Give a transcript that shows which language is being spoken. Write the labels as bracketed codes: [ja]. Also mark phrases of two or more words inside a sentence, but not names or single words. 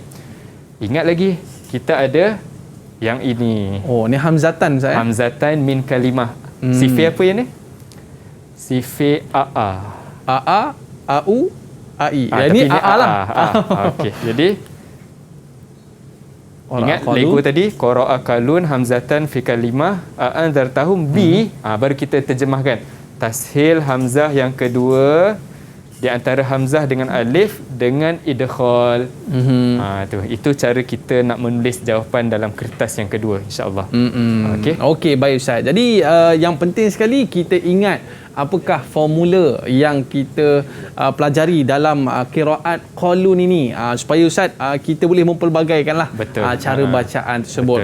[ms] Ingat lagi kita ada yang ini. Ni hamzatan saya. [ar] همزتان من كلمة. [ms] Sifir apa yang ni? Sifir AA. AA, AU, AI. Yang ni AA lah. Okey. Jadi ingat Lego tadi, [ar] قرأ قالون همزتين في كلمة أنذرتهم بـ. [ms] Baru kita terjemahkan. Tashil hamzah yang kedua di antara hamzah dengan alif dengan idghal. Itu cara kita nak menulis jawapan dalam kertas yang kedua, [ar] إن شاء الله. [ms] Okey, baik Ustaz. Jadi yang penting sekali kita ingat apakah formula yang kita pelajari dalam qiraat qalun ini, supaya Ustaz kita boleh mempelbagaikanlah cara bacaan tersebut.